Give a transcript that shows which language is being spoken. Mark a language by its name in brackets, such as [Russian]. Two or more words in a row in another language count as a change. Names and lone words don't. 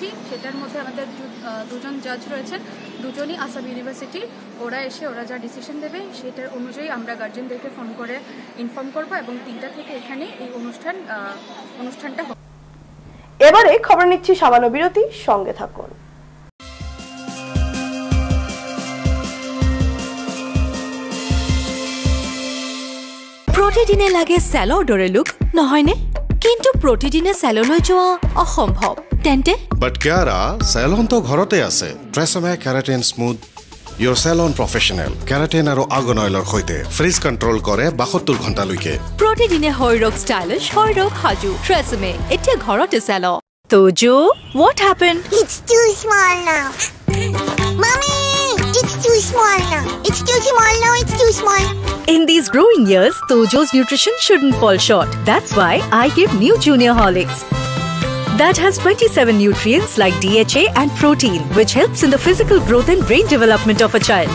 [Bangla] সেটার মধ্যে আমাদের 2 জন জাজ রয়েছেন, 2 জনই আসাম ইউনিভার্সিটি। ওরা এসে ওরা যা ডিসিশন দেবে সেটার অনুযায়ী আমরা গার্জেনদেরকে ফোন করে ইনফর্ম করব এবং 3টা থেকে এখানে এই অনুষ্ঠানটা হবে। এবারে খবর নিচ্ছি সামান্য বিরতি, সঙ্গে থাকুন। [Assamese] প্ৰতিদিনে লাগে চেলৰ দৰে লুক নহয়নে? কিন্তু প্ৰতিদিনে চেললৈ যোৱা অসম্ভৱ। তেন্তে বাট কিয়াৰা চেলন তো ঘৰতে আছে। ট্ৰেছমে কেৰাটিন স্মুথ [English] your salon professional keratin [Assamese] আৰু [English] argan oilৰ [Assamese] সৈতে [English] frizz control [Assamese] কৰে 72 ঘণ্টালৈকে। প্ৰতিদিনে শৰীৰক ষ্টাইলিছ, শৰীৰক সাজু। ট্ৰেছমে এতিয়া ঘৰতে চেল। তোজো, [English] what happened? It's too small now. Mommy, it's too small now. It's too small now. It's too small. In these growing years, Tojo's nutrition shouldn't fall short. That's why I give New Junior Horlicks. That has 27 nutrients like DHA and protein, which helps in the physical growth and brain development of a child.